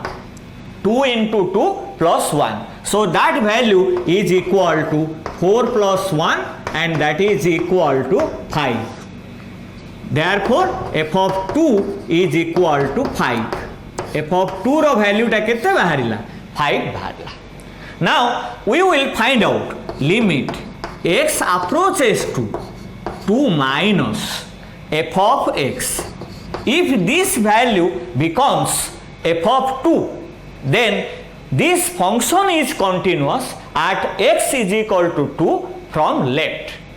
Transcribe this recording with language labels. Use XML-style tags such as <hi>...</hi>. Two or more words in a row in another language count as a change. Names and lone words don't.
<en>2 into 2 plus 1. So that value is equal to 4 plus 1 and that is equal to 5. Therefore f of 2 is equal to 5. f of 2</en> <or>ରୋ value ଟା କେତେ ବାହାରିଲା 5 ବାହାରିଲା.</or> <en>Now we will find out limit x approaches to 2 minus f of x. If this value becomes f of 2, then this function is continuous at x is equal to 2 from left.</en>